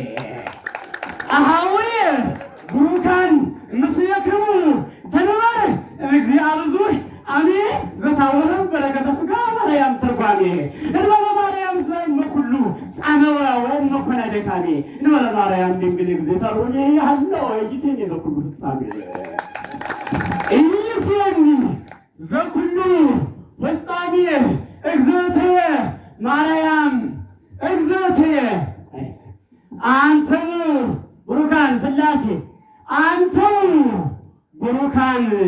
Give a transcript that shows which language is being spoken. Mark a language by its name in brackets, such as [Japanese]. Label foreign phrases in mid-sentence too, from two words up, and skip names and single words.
[Geez] አሃዊየ ብሩካን ምስሌክሙ ትንበር እግዚአብሔር አሜ ዘታውህ በረከተ ሥጋ ማርያም ትርጓሜ እንበለ ማርያም እመኩሉ ጻመወ ወእመኮነ ደካሜ እንበለ ማርያም ድንግል እግዝእተሮሜ ያለው ኢይሴኒ ዘኩሉ ፍጻሜ ኢይሴኒ ዘኩሉ ፍጻሜ እግዝእትየ ማርያም እግዝእትየ አንተሙ ብሩካን ሥላሴ አንተሙ ብሩካን